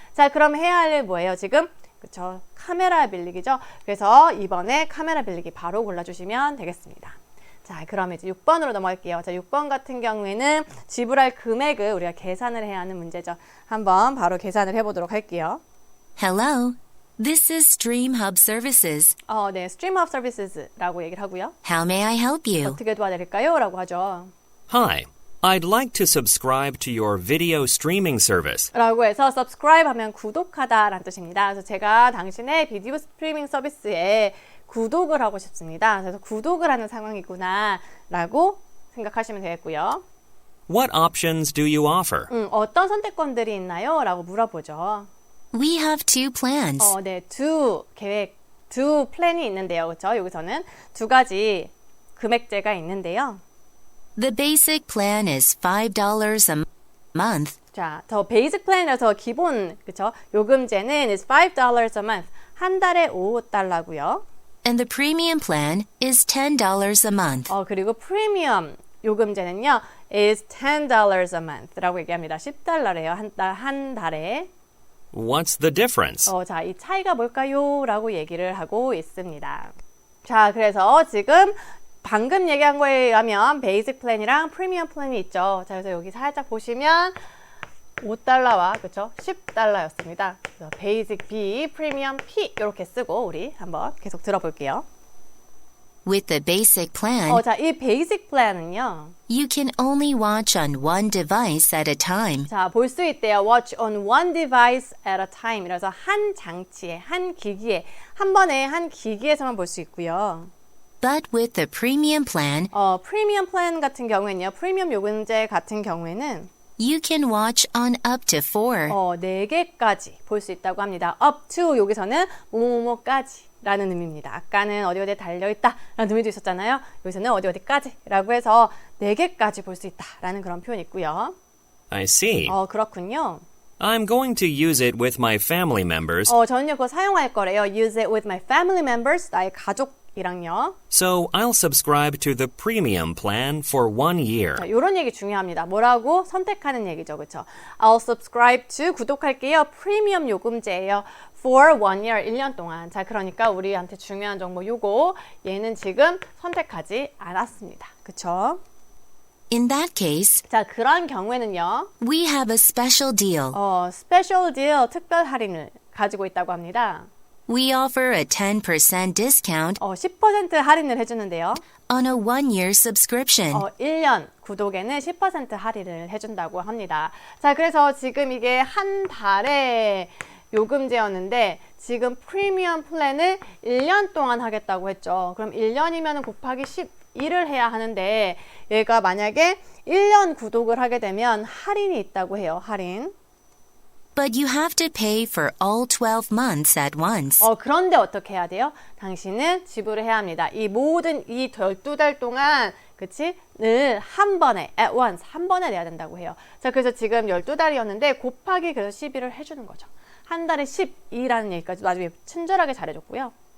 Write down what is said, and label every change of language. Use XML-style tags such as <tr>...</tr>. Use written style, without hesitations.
<ko>자, 그럼 해야 할 일 뭐예요 지금? 그쵸, 카메라 빌리기죠. 그래서 이번에 카메라 빌리기 바로 골라주시면 되겠습니다. 자, 그럼 이제 6번으로 넘어갈게요. 자, 6번 같은 경우에는 지불할 금액을 우리가 계산을 해야 하는 문제죠. 한번 바로 계산을 해보도록 할게요.</ko> <en>Hello, this is Stream Hub Services.</en> <ko>네, Stream Hub Services라고 얘기를 하고요.</ko> <en>How may I help you?</en> <ko>어떻게 도와드릴까요? 라고 하죠.</ko> <en>Hi, I'd like to subscribe to your video streaming service.</en> <ko>라고 해서 subscribe 하면 구독하다 라는 뜻입니다. 그래서 제가 당신의 비디오 스트리밍 서비스에 구독을 하고 싶습니다. 그래서 구독을 하는 상황이구나 라고 생각하시면 되겠고요.</ko> <en>What options do you offer?</en> <ko>어떤 선택권들이 있나요? 라고 물어보죠.</ko> <en>We have two plans.</en> <ko>네, 두 플랜이 있는데요. 그렇죠? 여기서는 두 가지 금액제가 있는데요.</ko> <en>The basic plan is $5 a month.</en> <ko>자, 더 베이직 플랜이라서 기본, 그렇죠? 요금제는</ko> <en>is $5 a month.</en> <ko>한 달에 $5고요.</ko> <en>And the premium plan is $10 a month.</en> <ko>그리고 프리미엄 요금제는요,</ko> <en>is $10 a month</en> <ko>라고 얘기합니다. $10래요. 한 달에.</ko> <en>What's the difference?</en> <ko>자, 이 차이가 뭘까요? 라고 얘기를 하고 있습니다. 자, 그래서 지금 방금 얘기한 거에 의하면 베이직 플랜이랑 프리미엄 플랜이 있죠. 자, 그래서 여기 살짝 보시면 $5와 그렇죠? $10였습니다. 베이직 B, 프리미엄 P 이렇게 쓰고 우리 한번 계속 들어볼게요.</ko> <en>With the basic plan,</en> <ko>자, 이 베이직 플랜은요.</ko> <en>you can only watch on one device at a time.</en> <ko>자, 볼 수 있대요.</ko> <en>Watch on one device at a time.</en> <ko>이라서 한 장치에, 한 기기에, 한 번에 한 기기에서만 볼 수 있고요.</ko> <en>But with the premium plan,</en> <ko>프리미엄 플랜 같은 경우에는요. 프리미엄 요금제 같은 경우에는</ko> <en>you can watch on up to 4.</en> <ko>4개까지 볼 수 있다고 합니다. up to 여기서는 뭐뭐뭐까지 라는 의미입니다. 아까는 어디 어디에 달려있다 라는 의미도 있었잖아요. 여기서는 어디 어디까지 라고 해서 4개까지 볼 수 있다 라는 그런 표현이 있고요.</ko> <en>I see.</en> <ko>그렇군요.</ko> <en>I'm going to use it with my family members,</en> <ko>저는요 그거 사용할 거래요.</ko> <en>Use it with my family members.</en> <ko>나의 가족이랑요.</ko> <en>so I'll subscribe to the premium plan for 1 year.</en> <ko>자, 이런 얘기 중요합니다. 뭐라고? 선택하는 얘기죠. 그렇죠?</ko> <en>I'll subscribe to</en> <ko>구독할게요. 프리미엄 요금제예요.</ko> <en>For 1 year,</en> <ko>1년 동안. 자, 그러니까 우리한테 중요한 정보 요거 얘는 지금 선택하지 않았습니다. 그렇죠?</ko> <en>In that case,</en> <ko>자, 그런 경우에는요.</ko> <en>we have a special deal.</en> <ko>스페셜 딜, 특별 할인을 가지고 있다고 합니다.</ko> <en>We offer a 10% discount</en> <ko>10% 할인을 해주는데요.</ko> <en>on a 1-year subscription.</en> <ko>1년 구독에는 10% 할인을 해준다고 합니다. 자, 그래서 지금 이게 한 달에 요금제였는데 지금 프리미엄 플랜을 1년 동안 하겠다고 했죠. 그럼 1년이면 곱하기 12를 해야 하는데 얘가 만약에 1년 구독을 하게 되면 할인이 있다고 해요. 할인.</ko> <en>But you have to pay for all 12 months at once.</en> <ko>그런데 어떻게 해야 돼요? 당신은 지불을 해야 합니다. 이 모든 이 12달 동안 그치? 늘 한 번에 at once 한 번에 내야 된다고 해요. 자, 그래서 지금 12달이었는데 곱하기 그래서 12를 해주는 거죠. 한 달에 12라는 얘기까지 나중에 친절하게 잘해줬고요.</ko>